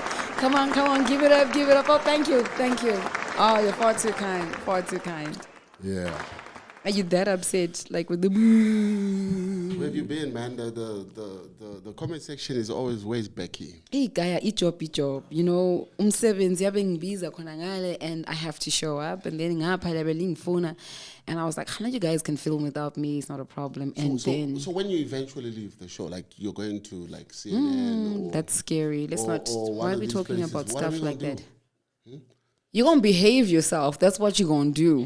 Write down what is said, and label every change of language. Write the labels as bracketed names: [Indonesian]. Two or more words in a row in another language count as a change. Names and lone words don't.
[English] Come on, give it up. Oh, thank you. Oh, you're far too kind. Yeah. Are you that upset? Like with the boo? Where have you been, man? The comment section is always, where's Becky? Hey, Gaya, eat job. You know, [Zulu] umsebenzi yabe ngibiza khona ngale [English] and I have to show up. And then ngapha phone. And I was like, I know you guys can film without me. It's not a problem. So when you eventually leave the show, like you're going to like CNN that's scary. Let's not. Why are we talking places, about what stuff are like gonna that? You're going to behave yourself. That's what you're going to do.